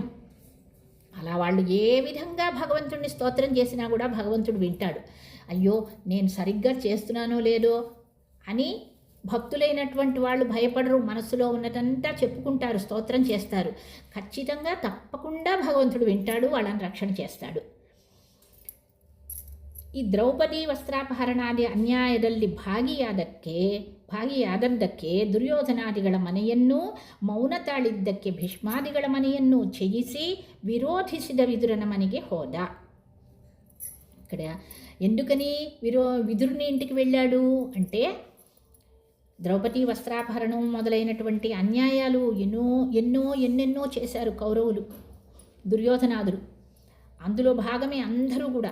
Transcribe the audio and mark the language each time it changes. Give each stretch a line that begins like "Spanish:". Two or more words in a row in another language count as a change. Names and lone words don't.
Telugu: అలా వాళ్ళు ఏ విధంగా భగవంతుడిని స్తోత్రం చేసినా కూడా భగవంతుడు వింటాడు. అయ్యో నేను సరిగ్గా చేస్తున్నానో లేదో అని భక్తులైనటువంటి వాళ్ళు భయపడరు. మనసులో ఉన్నదంతా చెప్పుకుంటారు, స్తోత్రం చేస్తారు. ఖచ్చితంగా తప్పకుండా భగవంతుడు వింటాడు, వాళ్ళని రక్షణ చేస్తాడు.
Kannada: ಈ ದ್ರೌಪದಿ ವಸ್ತ್ರಾಪಹರಣಾದಿ ಅನ್ಯಾಯದಲ್ಲಿ ಭಾಗಿಯಾದದ್ದಕ್ಕೆ ದುರ್ಯೋಧನಾದಿಗಳ ಮನೆಯನ್ನು ಮೌನ ತಾಳಿದ್ದಕ್ಕೆ ಭೀಷ್ಮಾದಿಗಳ ಮನೆಯನ್ನು ಛೇದಿಸಿ ವಿರೋಧಿಸಿದ ವಿದುರನ ಮನೆಗೆ ಹೋದ.
Telugu: ఇక్కడ ఎందుకని విదురుని ఇంటికి వెళ్ళాడు అంటే, ద్రౌపది వస్త్రాపహరణం మొదలైనటువంటి అన్యాయాలు ఎన్నెన్నో చేశారు కౌరవులు, దుర్యోధనాదులు. అందులో భాగమే అందరూ కూడా.